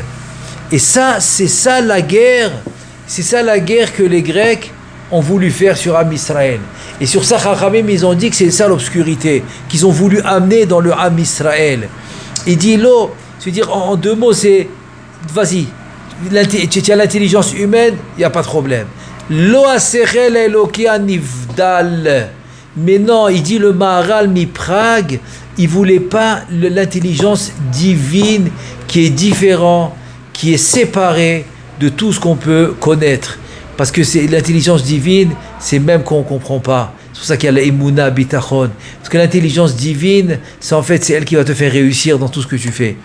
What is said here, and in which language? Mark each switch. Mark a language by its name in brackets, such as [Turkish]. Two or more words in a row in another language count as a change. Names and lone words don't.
[French] Et ça, c'est ça la guerre que les Grecs ont voulu faire sur Am Israël. Et sur ça, Chachamim, ils ont dit que c'est ça l'obscurité, qu'ils ont voulu amener dans le Am Israël. Il dit, l'eau, c'est-à-dire en deux mots, c'est, vas-y, tu as l'intelligence humaine, il n'y a pas de problème. [Hebrew] לא השכל האלוקי נבדל. [French] Mais non, il dit le Maharal mi Prague, il ne voulait pas l'intelligence divine qui est différente, qui est séparée de tout ce qu'on peut connaître. Parce que c'est l'intelligence divine, c'est même qu'on ne comprend pas. C'est pour ça qu'il y a l' [Hebrew] אמונה ביטחון. [French] Parce que l'intelligence divine, c'est elle qui va te faire réussir dans tout ce que tu fais.